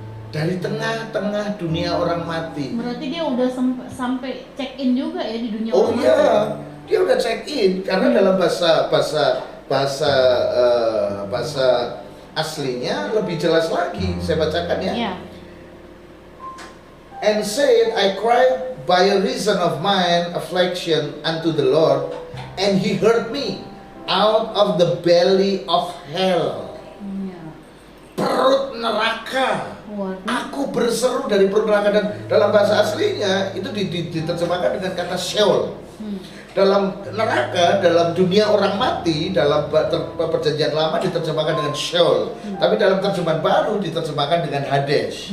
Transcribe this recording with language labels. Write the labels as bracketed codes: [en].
[id] Dari tengah-tengah dunia orang mati. Berarti dia udah sampai check in juga ya di dunia Oh orang iya, mati. dia udah check in karena dalam bahasa aslinya lebih jelas lagi. Saya bacakan ya. Iya. [en] And said, I cried by a reason of mine affliction unto the Lord, and He heard me out of the belly of hell. [id] Iya. Perut neraka. Waduh. Aku berseru dari perut neraka, dan dalam bahasa aslinya itu diterjemahkan dengan kata Sheol. Dalam neraka, dalam dunia orang mati, dalam perjanjian lama diterjemahkan dengan Sheol. Tapi dalam terjemahan baru diterjemahkan dengan Hades.